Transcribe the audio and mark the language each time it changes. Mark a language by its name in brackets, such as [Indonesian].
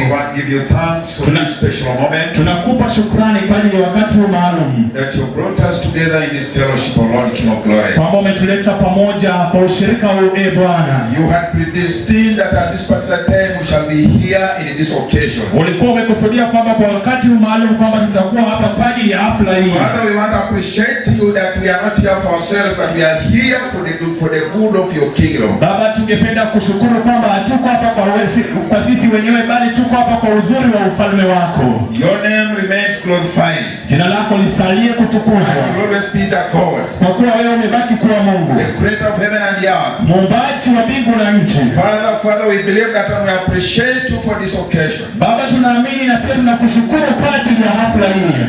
[English] We want to give you thanks for this special moment. [Swahili] Tunakupa shukrani kwa ajili ya wakati maalum. [English] That you brought us together in this fellowship, O Lord, King of Glory. [Swahili] Kwamba umetuleta pamoja kwa ushirika huu, Bwana. [English] You had predestined that at this particular time we shall be here in this occasion. [Swahili] Ulikuwa umekusudia kwamba kwa wakati maalum kwamba tutakuwa hapa kwa ajili ya hafla hii. [English] Father, we want to appreciate you that we are not here for ourselves, but we are here for the good of your kingdom. [Swahili] Baba, tungependa kushukuru kwamba hatuko hapa kwa sisi wenyewe, bali tuko hapa kwa uzuri wa ufalme wako. [English] Your name remains glorified. [Swahili] Jina lako lisalie kutukuzwa. [English] You will always be the God. [Swahili] Kwa kuwa wewe umebaki kuwa Mungu, [English] The creator of heaven and the earth. [Swahili] muumbaji wa mbingu na nchi. [English] Father, we believe that and we appreciate you for this occasion. [Swahili] Baba, tunaamini na pia tunakushukuru kwa ajili ya hafla hii.